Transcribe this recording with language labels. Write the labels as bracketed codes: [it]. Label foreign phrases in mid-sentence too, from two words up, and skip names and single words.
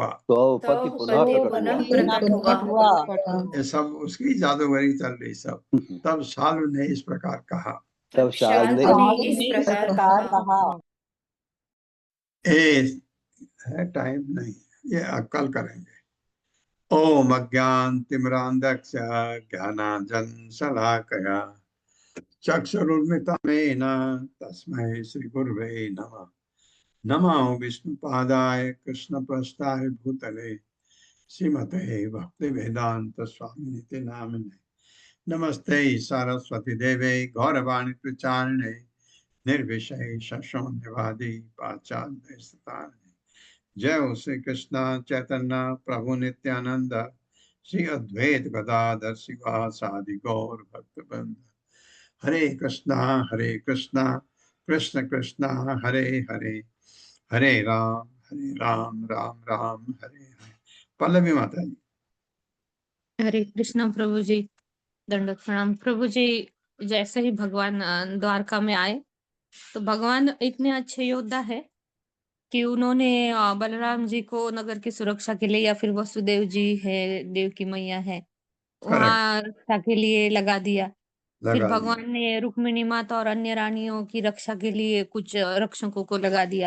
[hi] द्रौपदी पुनः प्रकट हुआ। ये सब उसकी जादूगरी चल रही सब। तब शालू ने इस प्रकार कहा, तब शाल ने इस प्रकार कहा। है टाइम नहीं, ये कल करेंगे। [sa] ओम अज्ञान तिमिरांधक्ष ज्ञानांजन शलाकया चक्षुरुन्मिलितं तस्मै श्री गुरुवे नमः। नमो विष्णुपादाय कृष्णप्रस्थाय भूतले श्रीमते भक्ति वेदांत स्वामिनिति नामिने। नमस्ते सरस्वती देवे गौरवाणी प्रचारिणे निर्विशेष शून्यवादी पाश्चात्य स्थाने। [hi] जय हो श्री कृष्ण चैतन्य प्रभु नित्यानंद श्री अद्वैत गदाधर शिवासादि गौर भक्तवृंद। हरे कृष्णा कृष्ण कृष्णा हरे हरे हरे राम राम राम हरे हरे। पल्लवी माता जी। हरे कृष्णा प्रभु जी, दंडवत प्रणाम प्रभु जी। जैसे ही भगवान द्वारका में आए तो भगवान इतने अच्छे योद्धा है कि उन्होंने बलराम जी को नगर की सुरक्षा के लिए, या फिर वसुदेव जी है, देव की मैया है, वहां रक्षा के लिए लगा दिया। फिर भगवान ने रुक्मिणी माता और अन्य रानियों की रक्षा के लिए कुछ रक्षकों को लगा दिया।